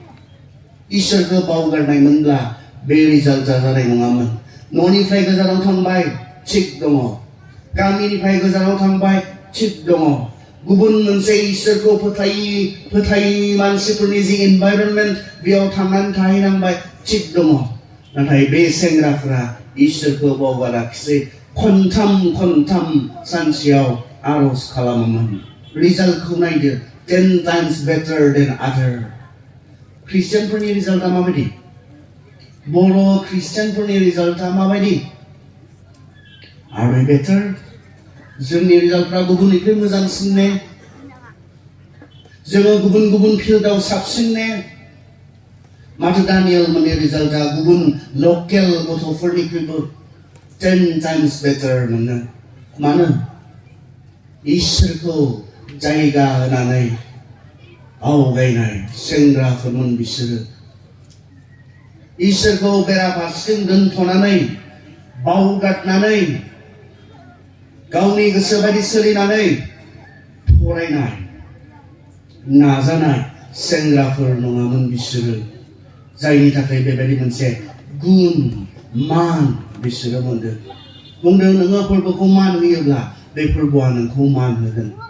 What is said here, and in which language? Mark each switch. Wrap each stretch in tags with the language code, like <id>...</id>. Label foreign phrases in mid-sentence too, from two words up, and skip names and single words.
<brx>इसोरखौ बावगारनायमोनब्ला बे रिजाल्टआ जानाय नङामोन न'निफ्राय गोजानाव थांबाय थिग दङ गामिनिफ्राय गोजानाव थांबाय थिग दङ गुबुन मोनसे इसोरखौ फोथायि मानसिफोरनि जि एनभायरनमेन्ट बेयाव थांनानै थाहैनांबाय थिग दङ नाथाय बे सेंग्राफोरा इसोरखौ बावगाराखिसै खनथाम सानसेयाव आरज खालामोमोन रिजाल्टखौ नायदो</brx> <en>10 times better than other</en> <brx>ख्रिस्टियानफोरनि रिजाल्टआ माबायदि बर' ख्रिस्टियानफोरनि रिजाल्टआ माबायदि</brx> <en>Are we better</en> <brx>जोंनि रिजाल्टफ्रा गुबुननिख्रुइ मोजांसिन ने जोङो गुबुन फिल्डआव साबसिन ने माथो दानियेल मोननि रिजाल्टआ गुबुन लकेल गथ'फोरनिख्रुइबो</brx> <en>10 times better</en> <brx>मोनो मानो इसोरखौ जायगा होनानै आवगायनाय सेंग्राफोरमोन बिसोरो इसोरखौ बेराफारसेथिं दोनथ'नानै बावगारनानै गावनि गोसो बायदि सोलिनानै फरायनाय नाजानाय सेंग्राफोर नङामोन बिसोरो जायनि थाखाय बेबायदि मोनसे गुन मान बिसोरो मोनदों बुंदों नोङो फोरबोखौ मान होयोब्ला बे फोरबोआ नोंखौ मान होगोन</brx>